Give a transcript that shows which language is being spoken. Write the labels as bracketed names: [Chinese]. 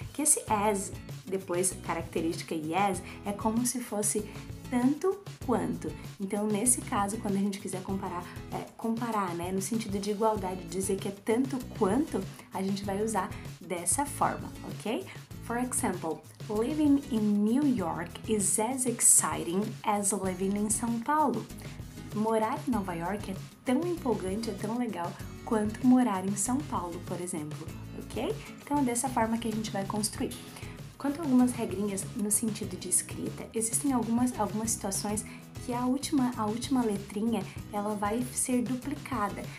[Portuguese] Que esse as, depois característica e as, é como se fosse tanto quanto. Então, nesse caso, quando a gente quiser comparar, né, no sentido de igualdade, dizer que é tanto quanto, a gente vai usar dessa forma, ok? [English] For example, living in New York is as exciting as living in São Paulo. [Portuguese] Morar em Nova York é tão empolgante, é tão legal quanto morar em São Paulo, por exemplo, ok? Então é dessa forma que a gente vai construir. Quanto a algumas regrinhas no sentido de escrita, existem algumas situações que a última letrinha ela vai ser duplicada.